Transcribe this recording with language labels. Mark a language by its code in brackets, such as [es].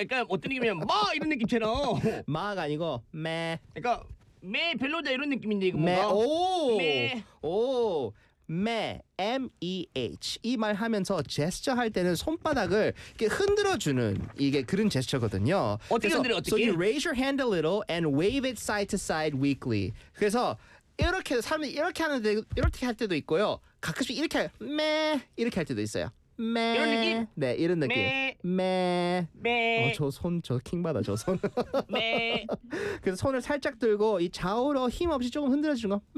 [ko] 약간 그러니까 어떤 느낌이면 마 이런 느낌처럼. 마가 아니고 매. 그러니까 매 별로다 이런 느낌인데 이거 매. 뭔가. 매. 메h 이 말 하면서 제스처 할 때는 손바닥을 이렇게 흔들어 주는 이게 그런 제스처거든요. 어떻게 흔들어 어떻게? [en] So you raise your hand a little and wave it side to side weakly. [ko] 그래서 이렇게 사람이 이렇게 하는데 이렇게 할 때도 있고요. 가끔씩 이렇게 매 이렇게 할 때도 있어요. 매. 이런 느낌? 네, 이런 느낌. 매. 매. 저 킹받아, 저 손. 매. 그래서 손을 살짝 들고 이 좌우로 힘없이 조금 흔들어주는 거.